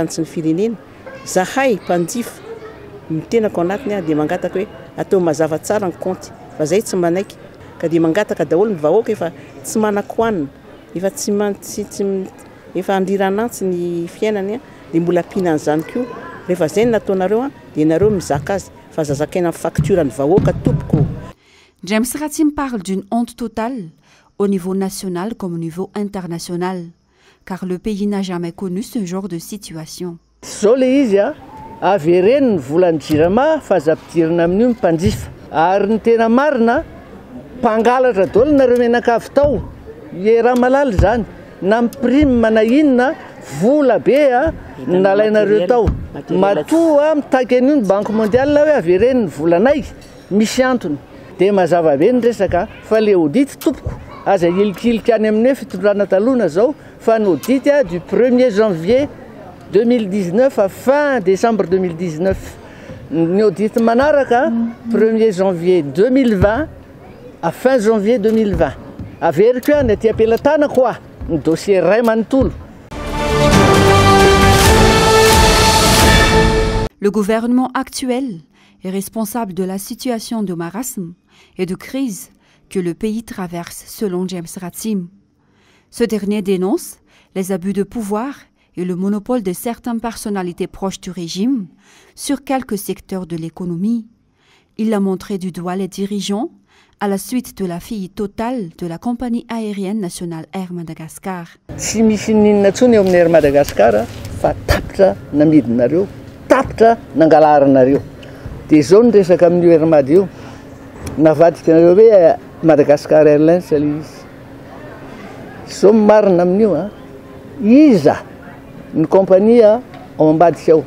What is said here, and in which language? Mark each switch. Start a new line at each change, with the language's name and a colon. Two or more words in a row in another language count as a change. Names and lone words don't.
Malagasy: tany sy ny firenena zahay mpanjifa mitenako anatiny dia mangataka hoe atao mazava tsara ny compte fa zay tsy manaiky ka dia mangataka daholo ny vahoaka efa tsy manako-hanina efa tsy efa andiranantsy ny fiainany dia mbola ampiana an'izany koa rehefa zay ny nataonareo dia nareo mizaka azy fa zazakaina amin'ny facture ny vahoaka tompoko.
French: James Ratim parle d'une honte totale au niveau national comme au niveau international, car le pays n'a jamais connu ce genre de situation.
Malagasy: Zao le izy avy ereny ny volan'ny Jirama fa zapidirana amin'io mpanjifa ary ny tena marina mpangalatra daholo nareo menakavy tao raha malala zany na miprime na inona vola be nalainareo tao matoa mitaky an'io ny Banque mondiale hoe avy ereny ny volanay misy antony dia mazava be ny resaka fa le audit tompoko aza ilikilika any amin'ny fitondrana talona zao fa ny
French: audit du 1er janvier 2019 à fin décembre 2019
Malagasy: ny audit manaraka
French: 1er janvier 2020 à fin janvier 2020
Malagasy: averiko ny aty ampelatana koa ny dossier ray manontolo.
French: Le gouvernement actuel est responsable de la situation de marasme et de crise que le pays traverse selon James Ratim. Ce dernier dénonce les abus de pouvoir et le monopole de certaines personnalités proches du régime sur quelques secteurs de l'économie. Il a montré du doigt les dirigeants à la suite de la faillite totale de la compagnie aérienne nationale Air Madagascar.
Malagasy: Tsy misy ninona tsony eo amin'ny Air Madagascar fa tapitra namidinareo, tapitra nangalarinareo. Dia izao ny resaka amin'io Air Mad io navadikanareo hoe Madagascar Airlines izy. Izao marina amin'io iza ny compagnie ao ambadika ao.